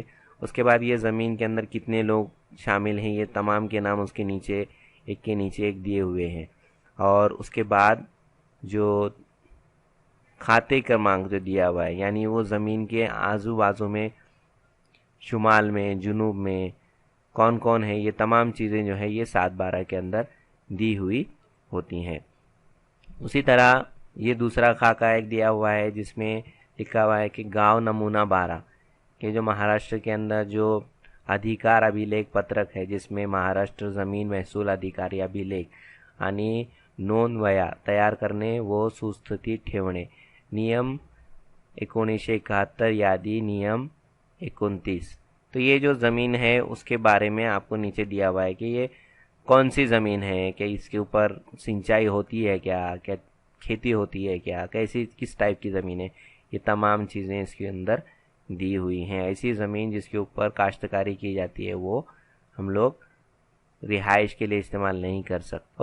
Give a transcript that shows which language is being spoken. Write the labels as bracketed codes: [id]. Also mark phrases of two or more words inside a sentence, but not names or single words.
[ur] اس کے بعد یہ زمین کے اندر کتنے لوگ شامل ہیں یہ تمام کے نام اس کے نیچے ایک دیے ہوئے ہیں، اور اس کے بعد جو [mr] खाते क्रमांक [ur] جو دیا ہوا ہے یعنی وہ زمین کے آزو بازو میں شمال میں جنوب میں کون کون ہے یہ تمام چیزیں جو ہے یہ 7/12 کے اندر دی ہوئی ہوتی ہیں۔ اسی طرح یہ دوسرا خاکہ ایک دیا ہوا ہے جس میں لکھا ہوا ہے کہ گاؤں نمونہ 12 کہ جو مہاراشٹر کے اندر جو [mr] अधिकार अभिलेख पत्रक [ur] ہے جس میں مہاراشٹر زمین محصول [mr] अधिकारी अभिलेख आणि नोंद वह्या तयार करणे व सुस्थितीत ठेवणे नियम 1971 यादी नियम 29۔ [ur] تو یہ جو زمین ہے اس کے بارے میں آپ کو نیچے دیا ہوا ہے کہ یہ کون سی زمین ہے، کہ اس کے اوپر سنچائی ہوتی ہے کیا کھیتی ہوتی ہے کیا، کس ٹائپ کی زمین ہے، یہ تمام چیزیں اس کے اندر دی ہوئی ہیں۔ ایسی زمین جس کے اوپر کاشتکاری کی جاتی ہے وہ ہم لوگ رہائش کے لیے استعمال نہیں کر سکتے۔